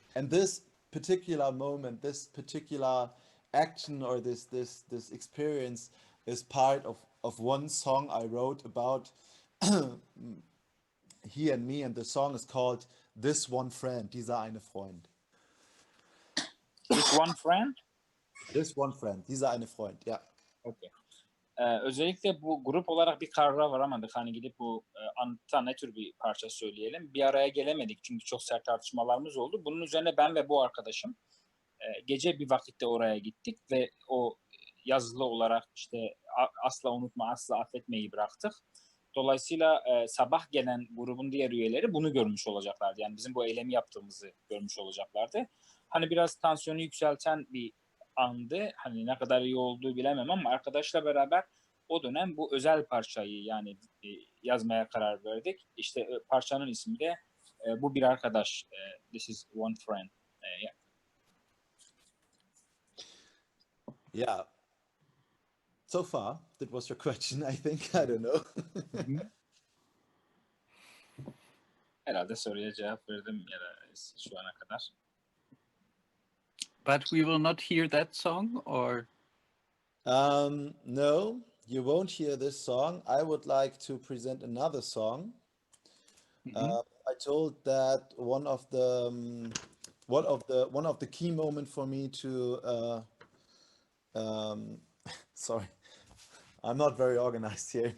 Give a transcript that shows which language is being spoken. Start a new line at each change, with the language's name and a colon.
English: And this particular moment, this particular action, or this experience is part of one song I wrote about he and me, and the song is called This One Friend,
German: dieser eine Freund.
English: This one friend. This One Friend,
German: dieser eine Freund,
English: yeah. Okay.
Turkish: Özellikle bu grup olarak bir karara varamadık. Hani gidip bu anıtta ne tür bir parça söyleyelim. Bir araya gelemedik çünkü çok sert tartışmalarımız oldu. Bunun üzerine ben ve bu arkadaşım gece bir vakitte oraya gittik ve o yazılı olarak işte asla unutma, asla affetmeyi bıraktık. Dolayısıyla sabah gelen grubun diğer üyeleri bunu görmüş olacaklardı. Yani bizim bu eylemi yaptığımızı görmüş olacaklardı. Hani biraz tansiyonu yükselten bir andı. Hani ne kadar iyi olduğu bilemem ama arkadaşla beraber o dönem bu özel parçayı yani yazmaya karar verdik. İşte parçanın ismi de bu bir arkadaş.
English: This is one friend. Yeah. Yeah. So far, that was your question, I think. I don't know.
Turkish: Herhalde soruya cevap verdim ya da şu ana kadar.
English: But we will not hear that song, or? No, you won't hear this song. I would like to present another song. I told that one of the key moment for me to sorry, I'm not very organized here.